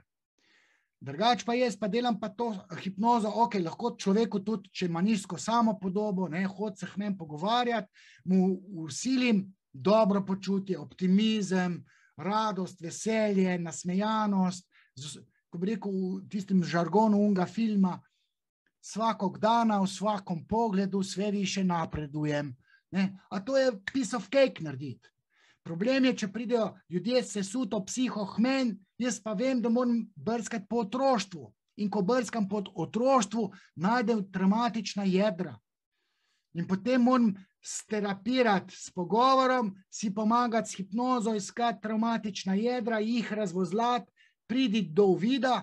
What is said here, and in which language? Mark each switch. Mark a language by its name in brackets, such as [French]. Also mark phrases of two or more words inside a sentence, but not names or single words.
[Slovenian] Drugač pa jaz pa delam pa to hipnozo, lahko človeku tudi, če ima nizko samopodobo, hodi se k meni pogovarjati, mu vsilim dobro počutje, optimizem, radost, veselje, nasmejanost, ko bi rekel v tistem žargonu unga filma, [Croatian] svakog dana, v svakom pogledu sve više napredujem. [Slovenian] A to je [English] piece of cake [Slovenian] narediti. Problem je, če pridejo ljudje sesuto psihohmen, jaz pa vem, da moram brskati po otroštvu. In ko brskam po otroštvu, najdem traumatična jedra. In potem moram sterapirati s pogovorom, si pomagati s hipnozo, iskati traumatična jedra, jih razvozlati, pridi do uvida.